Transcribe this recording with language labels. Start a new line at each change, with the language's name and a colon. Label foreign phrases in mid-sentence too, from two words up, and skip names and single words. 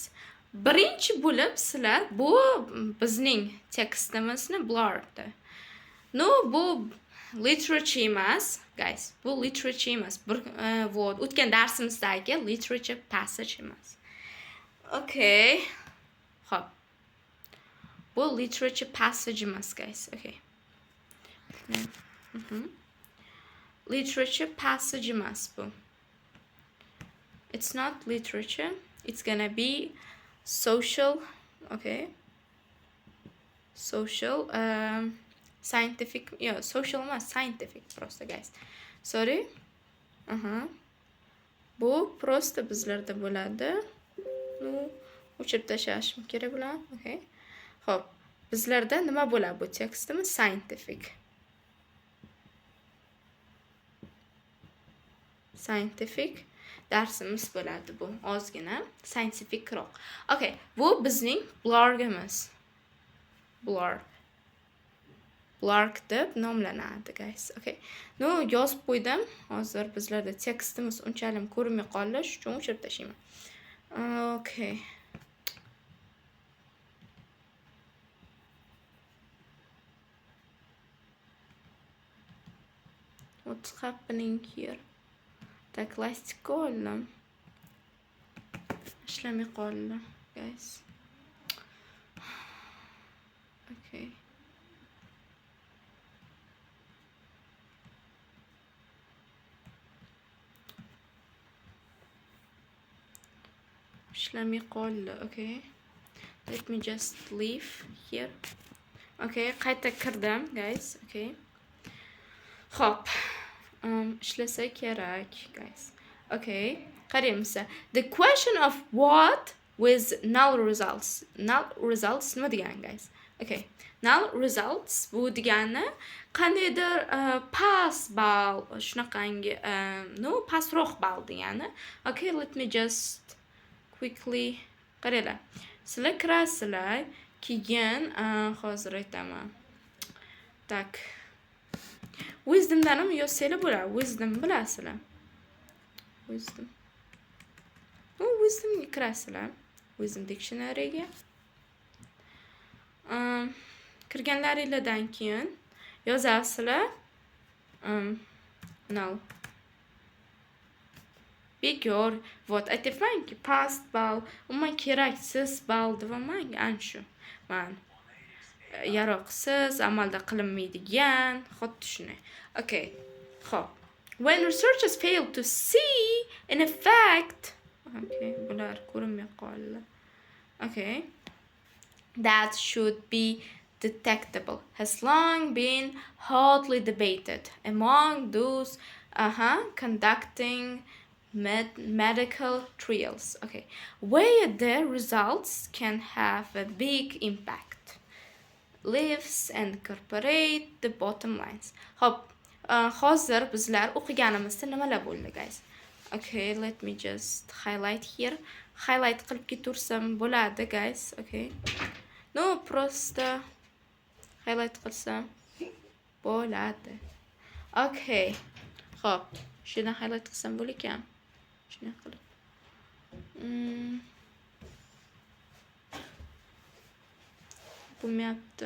Uzbek: Birinchi bo'lib sizlar bu bizning tekstimizni blurdi. No, bu literature emas, guys. Bu literature emas. Вот, o'tgan darsimizdagi
English: literature passage
Uzbek: emas. Okay. Xo'p. Bu
English: literature passage
Uzbek: emas, guys. Okay.
English: Literature passage
Uzbek: emas bu.
English: It's not literature. It's gonna be social, okay? Social, scientific, yeah, social emas, scientific просто, guys. Sorry.
Uzbek: Bu просто bizlarda bo'ladi. Nu, o'chirib tashlashim kerak bular. Okay. Xo'p, bizlarda nima bo'ladi bu tekstimiz? Scientific. Scientific darsimiz bo'ladi bu. Ozgina scientificroq. Okay, bu bizning blogimiz. Blog deb nomlanadi, guys. Okay. No, yozib qo'ydim. Hozir bizlarda tekstimiz unchalik ko'rinmay qoldi, shuning uchun o'chirib tashlayman.
English: Okay. What's happening here?
Uzbek: Tak lastik oldim. Ishlamay qoldi, guys. Okay. Ishlamay qoldi, okay.
English: Let me just leave here.
Uzbek: Okay, qayta kirdim, guys. Okay. Hop. Ishlasa kerak, guys. Okay, qaraymiz.
English: The question of what with null results. Null results
Uzbek: nima degani, guys? Okay.
English: Null results
Uzbek: bu degani qandaydir past ball, shunaqangi no pastroq ball degani.
English: Okay, let me just quickly qaranglar.
Uzbek: Sizlar kirasizlar, keyin hozir aytaman. Tak. Wisdom'dan ham yozsanglar bo'ladi. Wisdom bilasizlar. Wisdom. Wisdomga kirasizlar. Wisdom dictionary'ga. Kirganlaringizdan keyin yozasizlar. Null. Bekor. Вот, aytibmanki past ball, umuman keraksiz ball devaman, ana shu. Man yaroqsiz, amalda qilinmaydigan, xuddi shunday. Okay. Xo'p.
English: When researchers fail to see an effect,
Uzbek: okay, bular ko'rinmay qoldi. Okay.
English: That should be detectable has long been hotly debated among those conducting medical trials. Okay. Where their results can have a big impact. Lives and incorporate the bottom lines.
Uzbek: Hop, hozir bizlar o'qiganimizda nimalar bo'ldi, guys?
English: Okay, let me just highlight here.
Uzbek: Highlight qilib ketaversam bo'ladi, guys. Okay. No, просто highlight qilsam bo'ladi. Okay. Hop, shuni highlight qilsam bo'lar ekan. Shuni qilib. Bo'lmayapti.